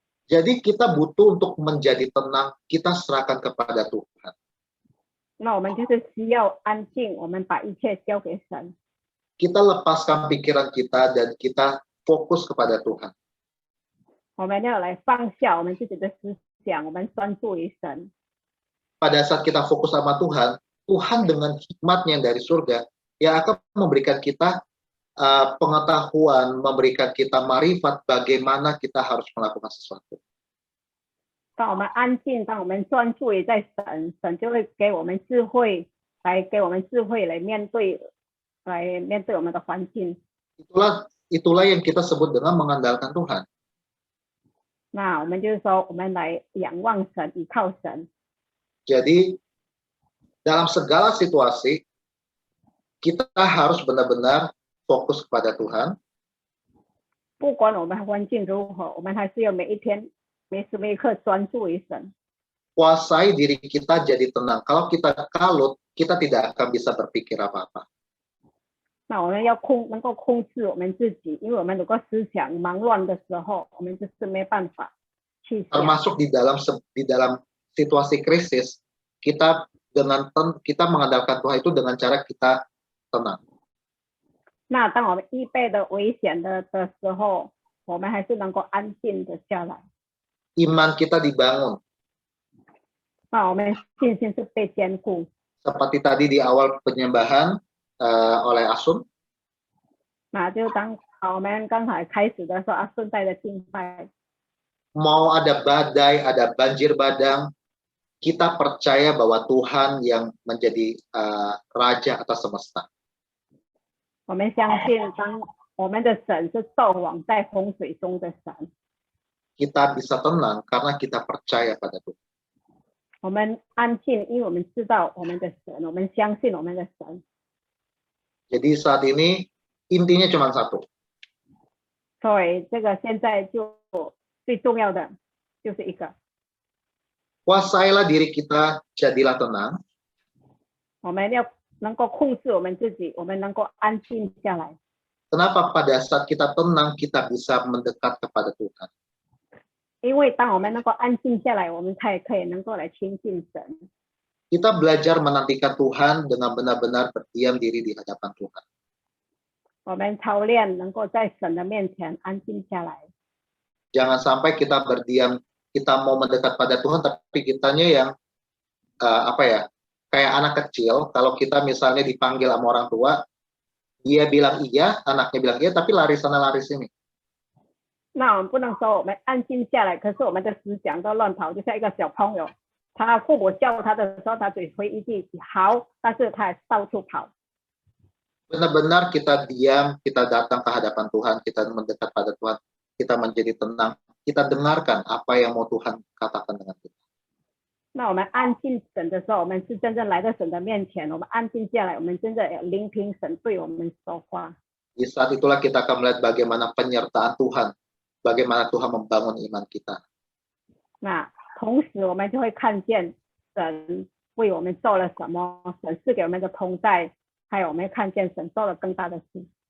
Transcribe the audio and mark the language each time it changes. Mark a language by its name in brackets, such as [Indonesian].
[Indonesian] Jadi kita butuh untuk menjadi tenang, kita serahkan kepada Tuhan. [Chinese] 那我们就是需要安静，我们把一切交给神。 [Indonesian] Kita lepaskan pikiran kita dan kita fokus kepada Tuhan. [Chinese] 我们要来放下我们自己的思想，我们专注于神。 [Indonesian] Pada saat kita fokus sama Tuhan, Tuhan dengan hikmatnya dari surga, yang akan memberikan kita pengetahuan, memberikan kita marifat bagaimana kita harus melakukan sesuatu. [Chinese] 当我们安静，当我们专注于在神，神就会给我们智慧，来面对我们的环境。 [Indonesian] Itulah yang kita sebut dengan mengandalkan Tuhan. [Chinese] 那我们就是说，我们来仰望神，依靠神。 [Indonesian] Jadi dalam segala situasi kita harus benar-benar fokus kepada Tuhan. [Chinese] 不管我们环境如何，我们还是要每一天、每时每刻专注于神。 [Indonesian] kuasai diri kita jadi tenang. Kalau kita kalut, kita tidak akan bisa berpikir apa-apa. [Chinese] 那我们能够控制我们自己，因为我们如果思想忙乱的时候，我们就是没办法去想。 [Indonesian] Termasuk di dalam situasi krisis, kita mengandalkan Tuhan itu dengan cara kita tenang. [Chinese] 那当我们预备的危险的时候，我们还是能够安静的下来。 [Indonesian] Iman kita dibangun. [Chinese] 那我们信心是被坚固。 [Indonesian] Seperti tadi di awal penyembahan oleh Asun. [Chinese] 那就当我们刚才开始的时候，阿顺带的敬拜， [Indonesian] Mau ada badai, ada banjir bandang, kita percaya bahwa Tuhan yang menjadi raja atas semesta. [Chinese] 我们相信当我们的神是斗王在风水中的神。 [Indonesian] Kita bisa tenang karena kita percaya pada Tuhan. [Chinese] 我们安静，因为我们知道我们的神，我们相信我们的神。 [Indonesian] Jadi saat ini intinya cuma satu. [Chinese] 所以这个现在就最重要的就是一个， [Indonesian] Kuasailah diri kita, jadilah tenang. [Chinese] 我们要能够控制我们自己，我们能够安静下来。 [Indonesian] Kenapa pada saat kita tenang kita bisa mendekat kepada Tuhan? [Chinese] 因为当我们能够安静下来，我们才可以能够来亲近神。 [Indonesian] Kita belajar menantikan Tuhan dengan benar-benar berdiam diri di hadapan Tuhan. [Chinese] 我们操练能够在神的面前安静下来。 [Indonesian] Jangan sampai kita berdiam, kita mau mendekat pada Tuhan, tapi kitanya yang kayak anak kecil. Kalau kita misalnya dipanggil sama orang tua, dia bilang iya, anaknya bilang iya, tapi lari sana lari sini. [Chinese] 那我们不能说我们安静下来，可是我们的思想都乱跑，就像一个小朋友，他父母叫他的时候，他只会一句好，但是他到处跑。 [Indonesian] Benar-benar kita diam, kita datang ke hadapan Tuhan, kita mendekat pada Tuhan, kita menjadi tenang, kita dengarkan apa yang mau Tuhan katakan dengan kita. [Chinese] 那我们安静神的时候，我们是真正来到神的面前，我们安静下来，我们真的聆听神对我们说话。 [Indonesian] Di saat itulah kita akan melihat bagaimana penyertaan Tuhan, bagaimana Tuhan membangun iman kita. [Chinese] 那同时我们就会看见神为我们做了什么，神赐给我们的同在，还有我们看见神做了更大的事。